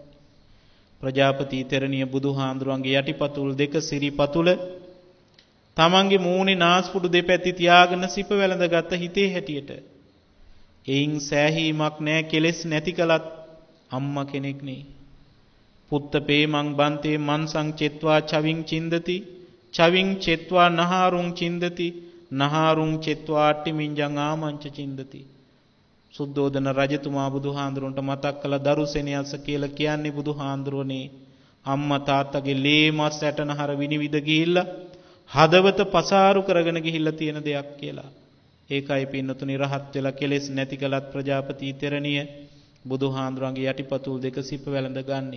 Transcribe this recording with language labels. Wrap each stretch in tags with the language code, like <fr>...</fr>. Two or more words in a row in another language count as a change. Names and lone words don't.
<si>ප්‍රජාපති තෙරණිය බුදුහාඳුරන්ගේ යටිපතුල් දෙක සිරිපතුල තමන්ගේ මූණේ නාස්පුඩු දෙපැත්තේ තියාගෙන සිප වැළඳගත් හිතේ හැටියට. එයින් සෑහීමක් නැහැ කෙලෙස් නැති කලත් අම්මා කෙනෙක් නේ.</si> <pi>පුත්තපේ මං බන්තේ මන්සං චෙත්වා චවින් චින්දති චවින් චෙත්වා නහාරුං චින්දති නහාරුං චෙත්වා අට්ටිමින්ජං ආමංච චින්දති.</pi> <si>සුද්ධෝදන රජතුමා බුදුහාඳුරන්ට මතක් කළ දරුසෙනියස කියලා කියන්නේ බුදුහාඳුරනේ අම්මා තාත්තගේ ලේ මස් ඇටනහර විනිවිද ගිහිල්ලා හදවත පසාරු කරගෙන ගිහිල්ලා තියෙන දෙයක් කියලා. ඒකයි පින්නතුනි රහත් වෙලා කෙලෙස් නැති කලත් ප්‍රජාපති තෙරණිය බුදුහාඳුරන්ගේ යටිපතුල් දෙක සිප වැළඳ ගන්නේ.</si>